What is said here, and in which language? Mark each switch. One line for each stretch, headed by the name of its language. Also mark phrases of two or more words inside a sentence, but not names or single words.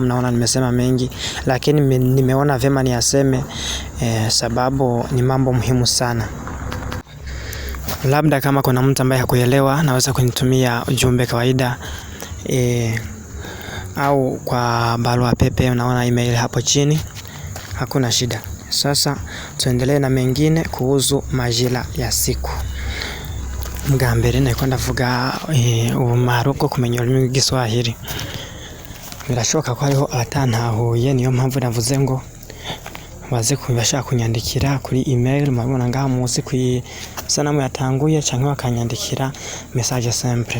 Swahili: Mnaona nimesema mengi, lakini nimeona vema niyaseme sababu ni mambo muhimu sana. Labda kama kuna mtu ambaye hakuelewa naweza kunitumia ujumbe kawaida au kwa barua pepe, unaona email hapo chini, hakuna shida. Sasa tuendelee na mengine kuhusu majira ya siku.
Rundi: Bwa mbere niko ndavuga ubumara bwo kumenya ururimi rw'igiswahili. Birashoboka ko hariho abatantahuye, niyo mpamvu navuze ngo baze kubashaka kunyandikira kuri email, murabona ngaha munsi ku sanamu yatanguye, cyangwa bakanyandikira
French: message simple.